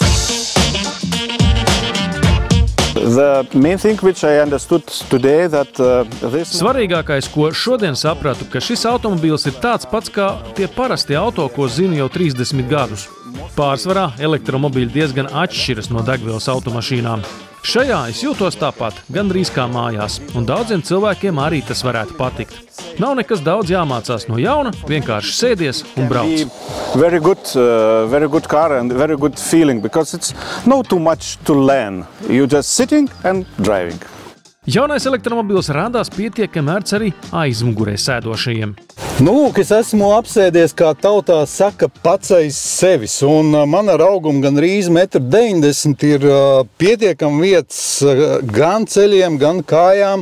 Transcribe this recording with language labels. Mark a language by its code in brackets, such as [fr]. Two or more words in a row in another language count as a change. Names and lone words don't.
[lv] Svarīgākais, ko šodien sapratu, ka šis automobīls ir tāds pats kā tie parasti auto, ko zinu jau 30 gadus. Pārsvarā elektromobīļi diezgan atšķiras no degvielas automašīnām. Šajā es jūtos tāpat, gandrīz kā mājās, un daudziem cilvēkiem arī tas varētu patikt. Nav nekas daudz jāmācās no jauna, vienkārši sēdies un brauc. [en] Very good car and very good feeling, because it's not too much to learn. You just sitting and driving. [lv] Jaunais elektromobils rādās pietiekami ērts arī aizmugurē sēdošajiem. Lūk, es esmu apsēdies, kā tautā saka, pats aiz sevis, un man ar augumu gandrīz 1,90 m ir pietiekami vietas gan ceļiem, gan kājām.